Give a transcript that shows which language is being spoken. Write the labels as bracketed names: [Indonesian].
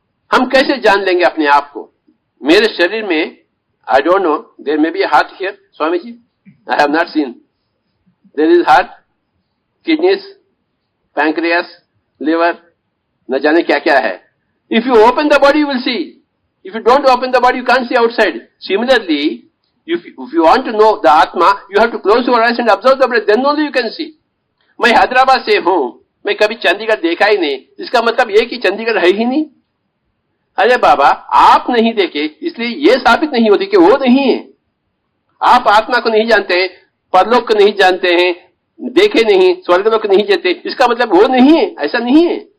[Hindi] हम कैसे जान लेंगे अपने आप को? मेरे शरीर में, [English] I don't know, there may be heart here, Swami ji, I have not seen. There is heart, kidneys, pancreas, liver, [Hindi] न जाने क्या क्या है। [English] If you open the body you will see, if you don't open the body you can't see outside. Similarly if you want to know the atma, you have to close your eyes and observe the breath, then only you can see. [Hindi] मैं हैदराबाद से हूं, मैं कभी चंडीगढ़ देखा ही नहीं, इसका मतलब ये कि चंडीगढ़ है ही नहीं। अरे बाबा, आप नहीं देखे इसलिए ये साबित नहीं होती कि वो नहीं है। आप आत्मा को नहीं जानते हैं, परलोक को नहीं जानते हैं, देखे नहीं, स्वर्गलोक नहीं जानते, इसका मतलब वो नहीं है, ऐसा नहीं है।